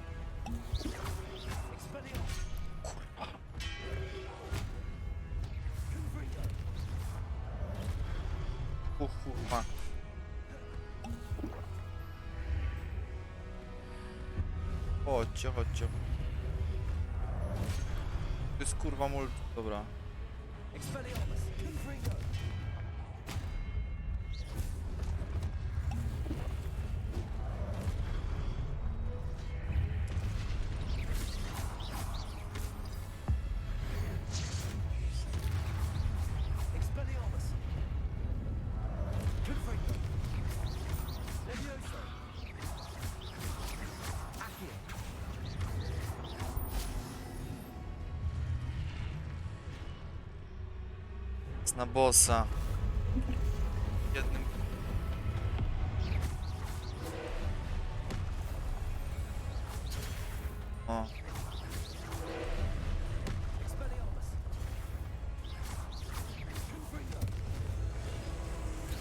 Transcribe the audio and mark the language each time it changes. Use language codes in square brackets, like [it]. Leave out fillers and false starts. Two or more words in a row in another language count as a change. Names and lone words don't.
[pl] Kurwa. Chodźcie, chodźcie. To jest kurwa mul... Dobra. Expelliarmus. Confringo. Expelliarmus. Confringo. Leviosa. Accio. Jest na bossa. Jednym. O. Expelliarmus. Confringo.